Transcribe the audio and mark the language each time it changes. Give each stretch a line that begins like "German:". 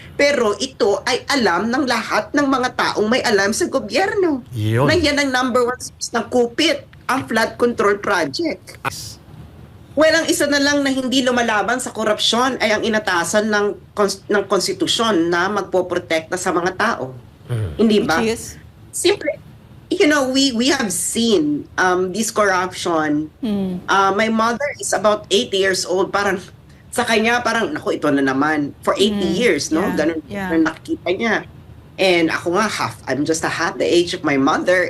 Filipino: Pero ito ay alam ng lahat ng mga taong may alam sa gobyerno. Yun. Na yan ang number one source ng kupit, ang flood control project. Well, ang isa na lang na hindi lumalaban sa korupsyon ay ang inatasan ng konstitusyon na magpoprotekta sa mga tao. Hindi ba?
English: Which is?
Filipino: Siyempre,
English: we have seen this corruption. My mother is about 80 years old.
Filipino: Parang, sa kanya, naku, ito na naman.
English: For 80 years, no? Yeah.
Filipino: Ganun na nakikita niya.
English: And
Filipino: ako nga,
English: I'm just half the age of my mother.